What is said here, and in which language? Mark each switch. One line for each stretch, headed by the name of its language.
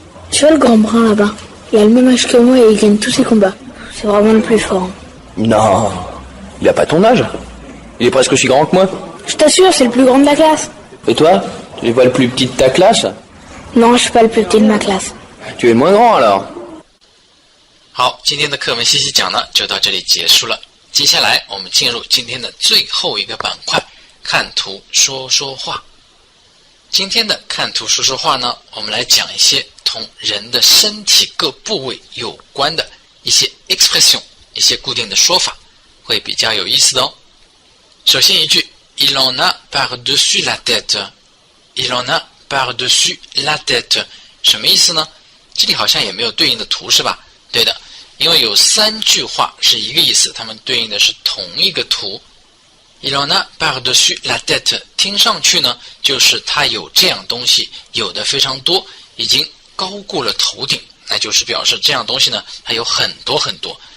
French: Tu vois le grand brun là-bas? Il a le même âge que moi et il gagne tous ses combats. C'est vraiment le plus fort. Non. Il a pas ton âge. Il est presque aussi grand que moi. Je t'assure, c'est le plus grand de la classe. Et toi? Tu n'es pas le plus petit de ta classe? Non, je suis pas le plus petit de ma classe. Tu es le moins grand alors?
Chinese: 好，今天的课文细细讲呢，就到这里结束了。接下来我们进入今天的最后一个板块，看图说说话。今天的看图说说话呢，我们来讲一些同人的身体各部位有关的一些 expression， 一些固定的说法，会比较有意思的哦。首先一句
French: Il en a par-dessus la tête。
Chinese: Il en a par-dessus la tête 什么意思呢？这里好像也没有对应的图是吧？对的，因为有3句话是一个意思，它们对应的是同一个图。
French: Il en a par-dessus la tête
Chinese: 听上去呢，就是它有这样东西，有的非常多，已经高过了头顶，那就是表示这样东西呢，它有很多很多。